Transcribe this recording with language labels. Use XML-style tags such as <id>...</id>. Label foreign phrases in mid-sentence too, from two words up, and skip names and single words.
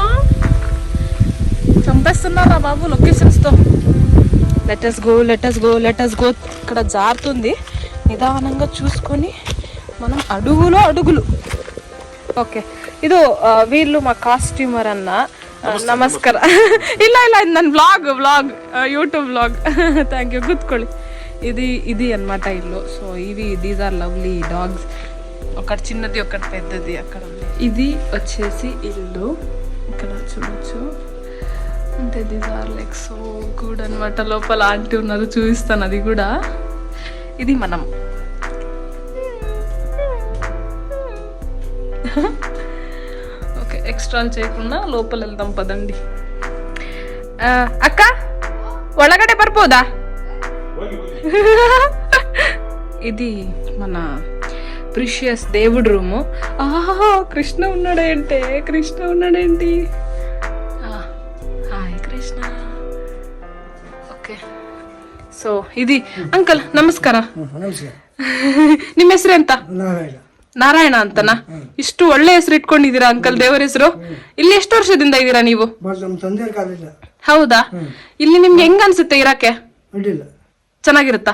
<te>చంపేస్తున్నారా బాబు లొకేషన్స్తో.</te> <en>Let's go.</en> <te>ఇక్కడ జారుతుంది, నిదానంగా చూసుకొని మనం అడుగులో అడుగులు. ఓకే, ಇದು వీళ్ళు మా కాస్ట్యూమర్ అన్న.</te> <kn>ನಮಸ್ಕಾರ. ಇಲ್ಲ ನನ್ನ ವ್ಲಾಗ್ ಯೂಟ್ಯೂಬ್ ವ್ಲಾಗ್.</kn> <en>Thank you.</en> <kn>ಕೂತ್ಕೊಳ್ಳಿ.</kn> <te>ఇది అన్నమాట ఇల్లు.</te> <en>So these are lovely dogs.</en> <te>ఒకటి చిన్నది ఒకటి పెద్దది అక్కడ ఉంది. ఇది వచ్చేసి ఇల్లు, ఇక్కడ చూడొచ్చు. అంటే</te> <en>these are like so good</en> <te>అనమాట. లోపల ఆంటీ ఉన్నారు, చూపిస్తాను అది కూడా. ఇది మనం. ಎಕ್ಸ್ಟ್ರಾಲ್ చేయకుండా లోపల వెళ్దాం పదండి.</te> <kn>అక్క ಒಳಗಡೆ ಬರ್ಬೋದಾ?</kn> <te>ఇది మన ప్రిషియస్ దేవుడి రూము. కృష్ణ ఉన్నాడేంటి? హాయ్ కృష్ణ. ఓకే, సో ఇది</te> <kn>ಅಂಕಲ್ ನಮಸ್ಕಾರ. ನಿಮ್ಮ ಹೆಸರು ಎಂತ? ನಾರಾಯಣ ಅಂತನಾ? ಇಷ್ಟು ಒಳ್ಳೆ ಹೆಸರು ಇಟ್ಕೊಂಡಿದ್ದೀರಾ ಅಂಕಲ್, ದೇವರ ಹೆಸರು. ಇಲ್ಲಿ ಎಷ್ಟು ವರ್ಷದಿಂದ ಇದ್ದೀರಾ ನೀವು? ಹೌದಾ? ಇಲ್ಲಿ ನಿಮ್ಗೆ ಹೆಂಗ ಅನ್ಸುತ್ತೆ ಇರಕ್ಕೆ? ಚೆನ್ನಾಗಿರುತ್ತಾ?</kn>